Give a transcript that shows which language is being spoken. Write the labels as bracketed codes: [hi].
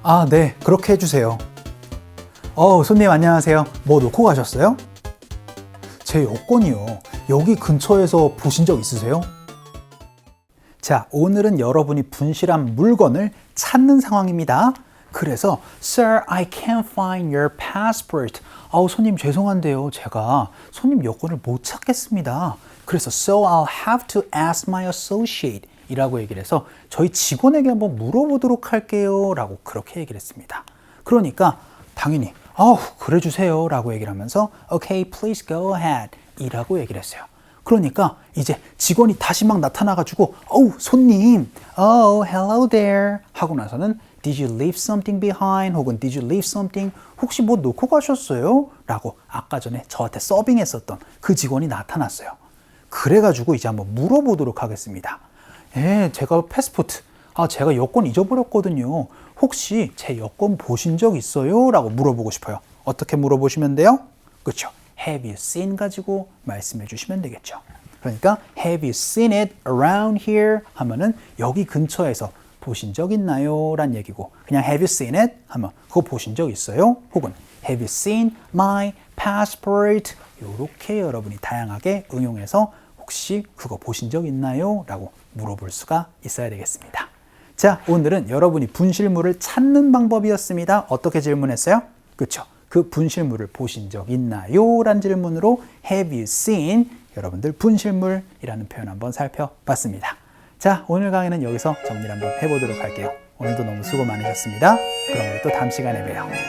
[ko] 네, 그렇게 해주세요. 손님 안녕하세요. 뭐 놓고 가셨어요? 제 여권이요. 여기 근처에서 보신 적 있으세요? 자, 오늘은 여러분이 분실한 물건을 찾는 상황입니다. [en] 그래서 Sir, I can't find your passport. [ko] 손님 죄송한데요. 제가 손님 여권을 못 찾겠습니다. 그래서 [en] So I'll have to ask my associate [ko] 이라고 얘기를 해서 저희 직원에게 한번 물어보도록 할게요 라고 그렇게 얘기를 했습니다. 그러니까 당연히 그래 주세요 라고 얘기를 하면서 [en] Okay, please go ahead [ko] 이라고 얘기를 했어요. 그러니까 이제 직원이 다시 막 나타나가지고 손님, [en] hello there [ko] 하고 나서는 [en] Did you leave something behind? 혹은 Did you leave something? [ko] 혹시 뭐 놓고 가셨어요? 라고 아까 전에 저한테 서빙했었던 그 직원이 나타났어요. 그래가지고 이제 한번 물어보도록 하겠습니다. 제가 패스포트, 제가 여권 잊어버렸거든요. 혹시 제 여권 보신 적 있어요? 라고 물어보고 싶어요. 어떻게 물어보시면 돼요? 그렇죠. [en] Have you seen [ko] 가지고 말씀해 주시면 되겠죠. [en] 그러니까 Have you seen it around here? [ko] 하면은 여기 근처에서 보신 적 있나요? 란 얘기고 그냥 [en] Have you seen it? [ko] 하면 그거 보신 적 있어요? [en] 혹은 Have you seen my passport? [ko] 이렇게 여러분이 다양하게 응용해서 혹시 그거 보신 적 있나요? 라고 물어볼 수가 있어야 되겠습니다. 자, 오늘은 여러분이 분실물을 찾는 방법이었습니다. 어떻게 질문했어요? 그렇죠. 그 분실물을 보신 적 있나요? 란 질문으로 [en] Have you seen? [ko] 여러분들 분실물이라는 표현 한번 살펴봤습니다. 자, 오늘 강의는 여기서 정리를 한번 해보도록 할게요. 오늘도 너무 수고 많으셨습니다. 그럼 우리 또 다음 시간에 봬요.